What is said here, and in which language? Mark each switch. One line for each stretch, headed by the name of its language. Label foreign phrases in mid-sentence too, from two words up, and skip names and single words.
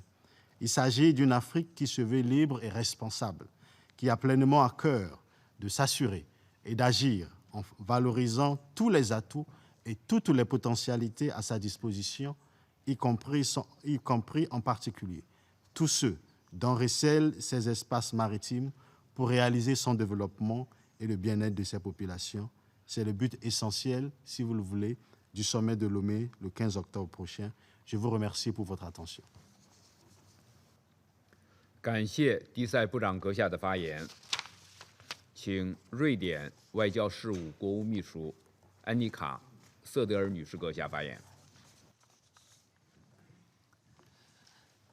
French: Il s'agit d'une Afrique qui se veut libre et responsable, qui a pleinement à cœur de s'assurer et d'agir en valorisant tous les atouts et toutes les potentialités à sa disposition, y compris en particulier tous ceux dont recèlent ces espaces maritimes pour réaliser son développement et le bien-être de ses populations. C'est le but essentiel, si vous le voulez, du sommet de Lomé le 15 octobre prochain. Je vous remercie pour votre attention.
Chinese: 感谢迪塞部长阁下的发言，请瑞典外交事务国务秘书安妮卡·瑟德尔女士阁下发言。
English: Thank you, Mr.